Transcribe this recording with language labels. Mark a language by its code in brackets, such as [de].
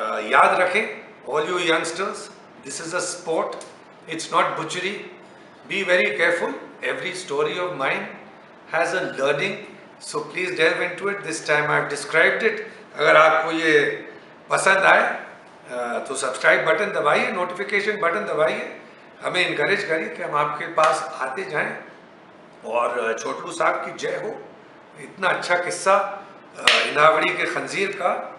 [hi] याद रखें [en] All you youngsters, this is a sport, it's not butchery. Be very careful, every story of mine has a learning, so please delve into it. This time I have described it. [hi] अगर आपको ये पसंद आए तो subscribe button दबाइए, notification button दबाइए, हमें encourage करिए कि हम आपके पास आते जाएं। और छोटू साहब की जय हो, इतना अच्छा किस्सा इंदावड़ी के खंजीर का।